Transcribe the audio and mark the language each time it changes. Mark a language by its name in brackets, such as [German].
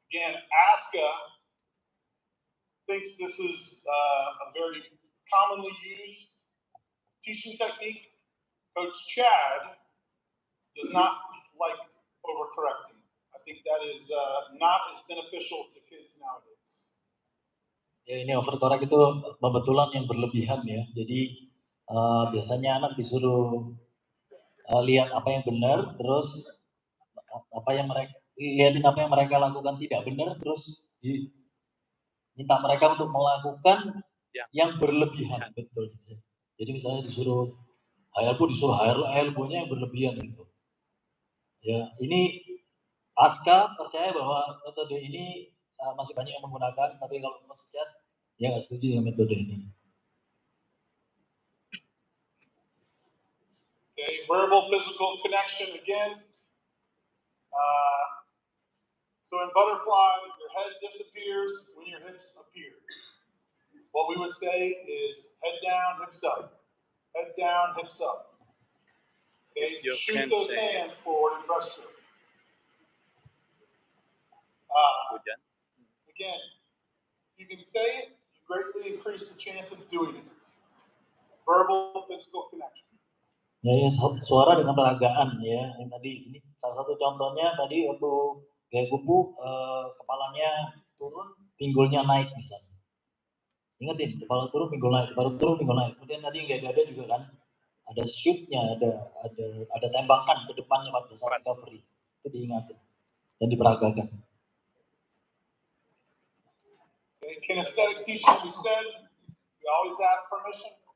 [English] Again, ASCA thinks this is a very commonly used teaching technique. Coach Chad does not like overcorrecting. I think that is not as beneficial to kids nowadays. [Indonesian] Ya, ini overcorrect itu kebetulan yang berlebihan ya. Jadi biasanya anak disuruh lihat apa yang benar, terus lihatin apa yang mereka lakukan tidak benar, terus minta mereka untuk melakukan yang berlebihan, betul. Jadi misalnya disuruh elbow-nya yang berlebihan gitu. Ya, ini ASCA percaya bahwa metode ini masih banyak yang menggunakan, tapi kalau Coach Chad ya nggak setuju dengan metode ini. [English] Okay, verbal physical connection again. So in butterfly, your head disappears when your hips appear. What we would say is head down, hips up. Head down, hips up. Okay, shoot those hands forward and breaststroke. Again, if you can say it, you greatly increase the chance of doing it. Verbal physical connection. [Indonesian] Ya, suara dengan peragaan ya. Yang tadi ini salah satu contohnya tadi waktu gaya kupu kepalanya turun, pinggulnya naik misalnya. Ingetin, kepala turun, pinggul naik, kepala turun, pinggul naik. Kemudian tadi yang gaya dada juga kan, ada shoot-nya, ada tembakan ke depannya pada saat recovery. Itu diingatin dan diperagakan. [English] Okay, kinesthetic teaching, we said, we always ask permission.